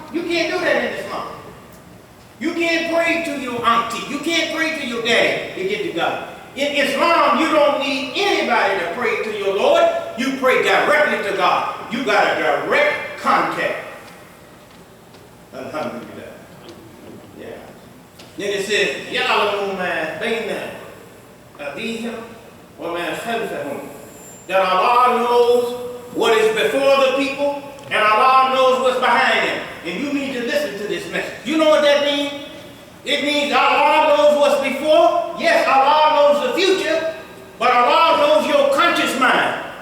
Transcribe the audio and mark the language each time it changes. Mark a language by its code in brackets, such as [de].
[en] You can't do that in Islam. You can't pray to your auntie. You can't pray to your daddy to get to God. In Islam, you don't need anybody to pray to your Lord. You pray directly to God. You got a direct contact. Alhamdulillah. Yeah. [ar] Then it says, يَعْلَمُ مَا بَيْنَ أَيْدِيهِمْ وَمَا خَلْفَهُمْ. [en] That Allah knows what is before the people, and Allah knows what's behind them. And you need to listen to this message. You know what that means? It means Allah knows what's before. Yes, Allah knows the future, but Allah knows your conscious mind.